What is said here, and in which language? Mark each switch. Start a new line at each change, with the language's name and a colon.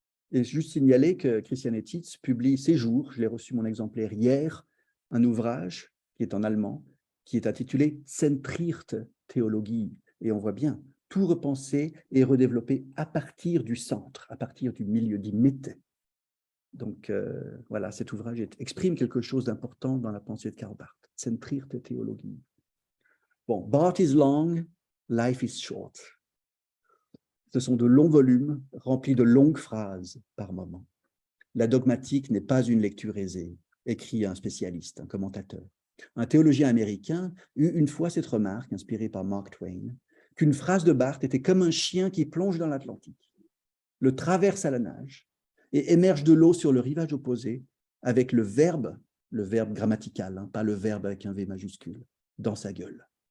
French: Et juste signaler que Christian Etitz publie ces jours, je l'ai reçu mon exemplaire hier, un ouvrage qui est en allemand, qui est intitulé Zentrierte Theologie. Et on voit bien, tout repenser et redévelopper à partir du centre, à partir du milieu, dit Mitte. Donc voilà, cet ouvrage exprime quelque chose d'important dans la pensée de Karl Barth. Zentrierte Theologie.
English: Bon, Barth is long, life is short.
French: Ce sont de longs volumes remplis de longues phrases par moment. La dogmatique n'est pas une lecture aisée, écrit un spécialiste, un commentateur. Un théologien américain eut une fois cette remarque, inspirée par Mark Twain, qu'une phrase de Barth était comme un chien qui plonge dans l'Atlantique, le traverse à la nage et émerge de l'eau sur le rivage opposé avec le verbe grammatical, hein, pas le verbe avec un V majuscule, dans sa gueule.